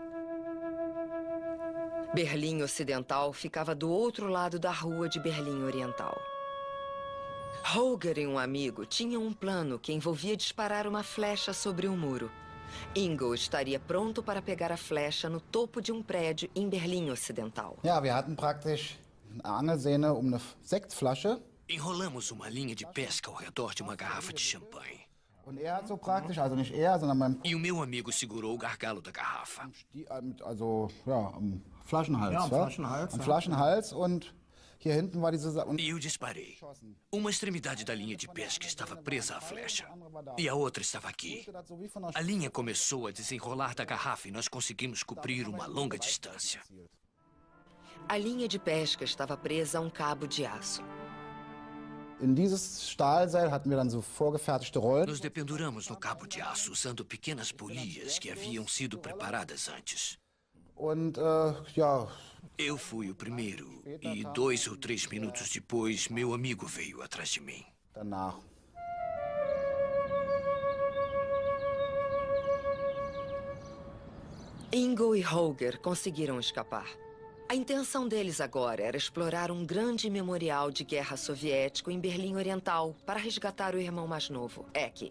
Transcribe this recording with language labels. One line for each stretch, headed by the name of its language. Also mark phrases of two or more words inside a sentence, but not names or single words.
Portuguese: Berlim Ocidental ficava do outro lado da rua de Berlim Oriental. Holger e um amigo tinham um plano que envolvia disparar uma flecha sobre o muro. Ingo estaria pronto para pegar a flecha no topo de um prédio em Berlim Ocidental.
German: Ja, wir hatten praktisch eine Angelsehne uma Sektflasche.
Portuguese: Enrolamos uma linha de pesca ao redor de uma garrafa de champanhe.
German: Und hat so praktisch, also nicht er, sondern mein...
Portuguese: E o meu amigo segurou o gargalo da garrafa.
German: Also, ja, am Flaschenhals. Ja, am Flaschenhals. Am Flaschenhals und hier hinten war diese...
Portuguese: E eu disparei. Uma extremidade da linha de pesca estava presa à flecha. E a outra estava aqui. A linha começou a desenrolar da garrafa e nós conseguimos cobrir uma longa distância. A linha de pesca estava presa a um cabo de aço.
German: In dieses Stahlseil hatten wir dann so vorgefertigte Rollen.
Portuguese: Nos dependuramos no cabo de aço usando pequenas polias que haviam sido preparadas antes.
German: Und ja.
Portuguese: Eu fui o primeiro e 2 ou 3 minutos depois, meu amigo veio atrás de mim.
German: Danach.
Portuguese: Ingo e Holger conseguiram escapar. A intenção deles agora era explorar um grande memorial de guerra soviético em Berlim Oriental para resgatar o irmão mais novo, Ecke.